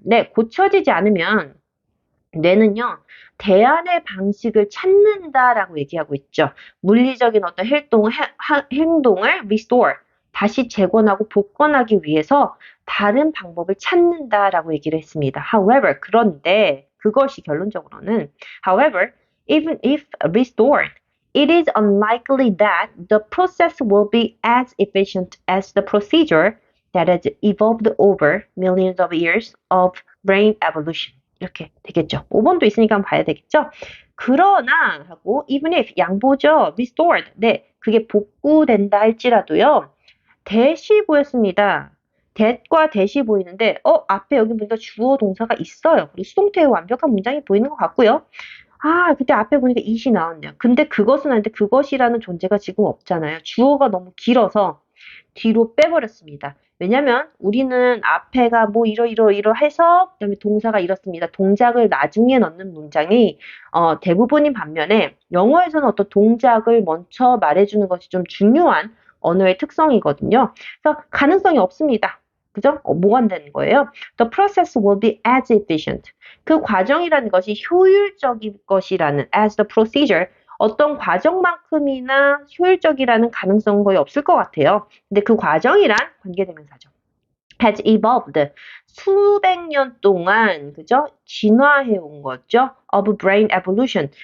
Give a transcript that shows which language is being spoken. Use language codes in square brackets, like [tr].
[ko] 네, 고쳐지지 않으면 뇌는요, 대안의 방식을 찾는다라고 얘기하고 있죠. 물리적인 어떤 행동을 restore, 다시 재건하고 복원하기 위해서 다른 방법을 찾는다라고 얘기를 했습니다. [en] However, [ko] 그런데 그것이 결론적으로는 [en] however, even if restored, it is unlikely that the process will be as efficient as the procedure that has evolved over millions of years of brain evolution. [ko] 이렇게 되겠죠. 5번도 있으니까 한번 봐야 되겠죠. 그러나 하고 [en] even if [ko] 양보죠. [en] restored. [ko] 네, 그게 복구된다 할지라도요. 대시 보였습니다. that과 대시 보이는데 앞에 여기 보니까 주어 동사가 있어요. 그리고 수동태의 완벽한 문장이 보이는 것 같고요. 아, 그때 앞에 보니까 it이 나왔네요. 근데 그것은 아닌데 그것이라는 존재가 지금 없잖아요. 주어가 너무 길어서 뒤로 빼버렸습니다. 왜냐면 우리는 앞에가 뭐 이러 해서 그다음에 동사가 이렇습니다. 동작을 나중에 넣는 문장이 대부분인 반면에 영어에서는 어떤 동작을 먼저 말해주는 것이 좀 중요한 언어의 특성이거든요. 그래서 가능성이 없습니다. 그죠? 뭐가 안 되는 거예요? [en] The process will be as efficient. [ko] 그 과정이라는 것이 효율적일 것이라는 [en] as the procedure [ko] 어떤 과정만큼이나 효율적이라는 가능성은 거의 없을 것 같아요. 근데 그 과정이란 관계대명사죠. [en] has evolved. [ko] 수백 년 동안, 그죠? 진화해 온 거죠. [en] of brain evolution.